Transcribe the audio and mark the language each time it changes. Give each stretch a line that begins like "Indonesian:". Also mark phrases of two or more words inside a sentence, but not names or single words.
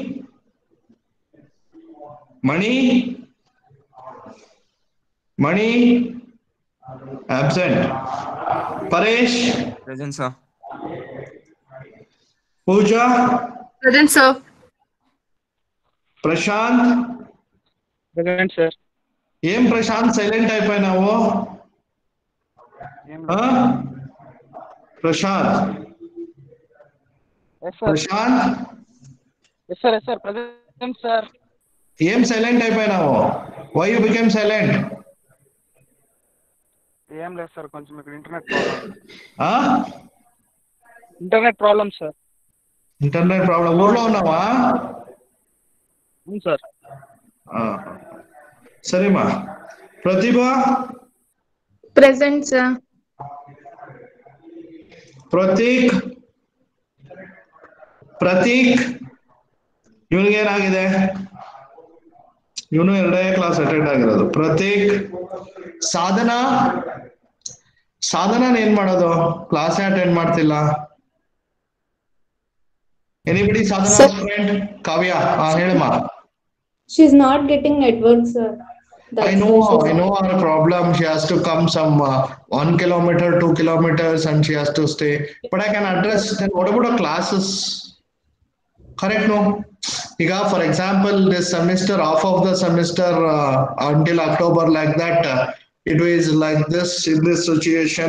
English: Absent. Paresh. Present, sir. Pooja. Present, sir. Prashant. Present, sir.
Telugu: ఏం ప్రశాంత్ సైలెంట్ అయిపోయినావు? ప్రశాంత్, ప్రశాంత్,
English: Yes, sir. Present, sir.
Telugu: ఏం సైలెంట్ అయిపోయినావు?
English: why you became silent?
Telugu: ఏం లేదు సార్, కొంచెం ఇక్కడ
English: internet problem.
Telugu: సార్.
English: internet problem.
Telugu: ఊర్లో ఉన్నావా? అవును సార్. సరేమా. ప్రతిభ.
English: Present, sir.
Kannada: ಪ್ರತೀಕ್, ಇವನಿಗೇನಾಗಿದೆ? ಇವನು 2ನೇ
English: class attend
Kannada: ಆಗಿರೋದು. ಪ್ರತೀಕ್. ಸಾಧನಾ, ಏನ್ ಮಾಡೋದು?
English: class attend
Kannada: ಮಾಡ್ತಿಲ್ಲ.
English: anybody Sadhana friend?
Kannada: ಕಾವ್ಯ, ಹೇಳಮ್ಮ.
English: She's not getting network, sir. I know her problem. She has to come some 1 kilometer, 2 kilometers, and she has to stay. But I can address. Then what about the classes? Correct, no? For example, this semester, half of the semester until October, like that, it was like this in this situation.